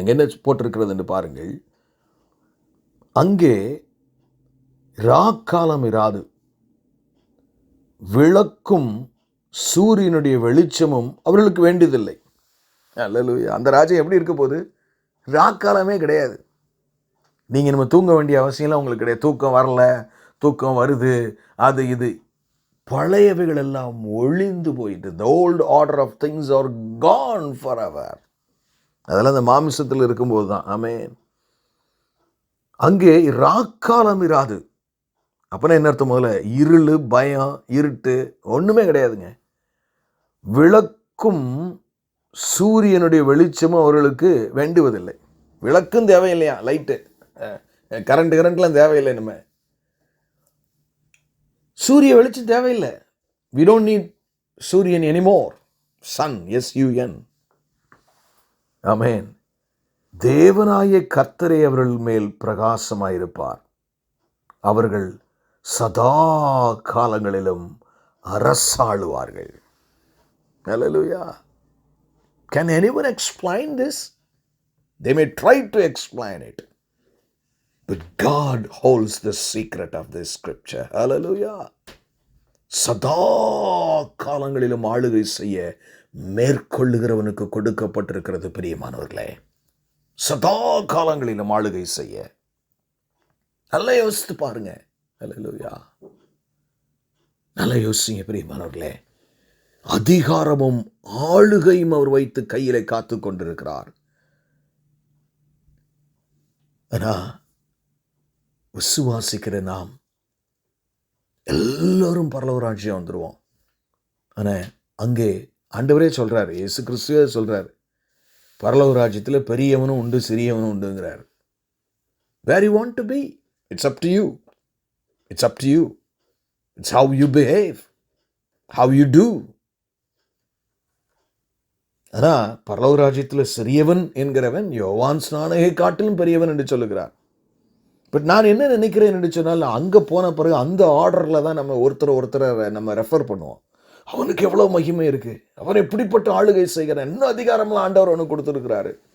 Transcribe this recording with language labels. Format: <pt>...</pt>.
<ta>அங்கே என்ன போட்டிருக்கிறது என்று பாருங்கள். அங்கே ராக்காலம் இராது, விளக்கும் சூரியனுடைய வெளிச்சமும் அவர்களுக்கு வேண்டியதில்லை. அல்லேலூயா. அந்த ராஜ்யம் எப்படி இருக்க போகுது? ராக்காலமே கிடையாது. நீங்கள் நம்ம தூங்க வேண்டிய அவசியம்லாம் உங்களுக்கு கிடையாது. தூக்கம் வரல, தூக்கம் வருது, அது இது, பழையவைகள் எல்லாம் ஒழிந்து போயிட்டு.</ta> <en>The old order of things are gone forever.</en> <ta>அதெல்லாம் அந்த மாமிசத்தில் இருக்கும்போது தான். ஆமென். அங்கே ராக்காலம் இராது. அப்பனா என்ன அர்த்தம்? முதல்ல இருள், பயம், இருட்டு ஒன்றுமே கிடையாதுங்க. விளக்கும் சூரியனுடைய வெளிச்சமும் அவர்களுக்கு வேண்டுவதில்லை. விளக்கும் தேவையில்லையா? லைட்டு, கரண்ட்லாம் தேவையில்லை. நம்ம சூரிய வெளிச்சம் தேவையில்லை.</ta> <en>we don't need</en> <ta>சூரியன்</ta> <en>anymore. sun, sun. ஆமென்.</en> <ta>தேவனாய கர்த்தரே அவர்கள் மேல் பிரகாசமாயிருப்பார். அவர்கள் சதா காலங்களிலும் அரசாளுவார்கள். Hallelujah.</ta> <en>Can anyone explain this? They may try to explain it, but God holds the secret of this scripture. Hallelujah.</en> <ta>சதா காலங்களிலும் ஆளுகை செய்ய மேற்கொள்ளுகிறவனுக்கு கொடுக்கப்பட்டிருக்கிறது பிரியமானவர்களே. சதா காலங்களிலும் ஆளுகை செய்ய. நல்லா யோசித்து பாருங்க. ஹல்லேலூயா. நல்லா யோசிங்க பிரியமானவர்களே. அதிகாரமும் ஆளுகையும் அவர் வைத்து கையிலே காத்து கொண்டிருக்கிறார். ஆனா விசுவாசிக்கிற நாம் எல்லாரும் பரலோக ராஜ்யம் வந்துருவோம். ஆனா அங்கே ஆண்டவரே சொல்றாரு, இயேசு கிறிஸ்துவே சொல்றாரு, பரலோக ராஜ்யத்தில் பெரியவனும் உண்டு, சிறியவனும் உண்டுங்கிறார்.</ta> <en>Where you want to be, it's up to you. It's up to you. It's how you behave, how you do.</en> <ta>ஆனா பரலோக ராஜ்யத்தில் சிறியவன் என்கிறவன் யோவான் ஸ்நானகை காட்டிலும் பெரியவன் என்று சொல்லுகிறார். பட் நான் என்ன நினைக்கிறேன் என்று சொன்னால், அங்கே போன பிறகு அந்த ஆர்டரில் தான் நம்ம ஒருத்தரை நம்ம ரெஃபர் பண்ணுவோம். அவனுக்கு எவ்வளோ மகிமை இருக்கு, அவன் எப்படிப்பட்ட ஆளுகை செய்கிறான், இன்னும் அதிகாரம்லாம் ஆண்டவர் அவனுக்கு கொடுத்துருக்கிறாரு.</ta>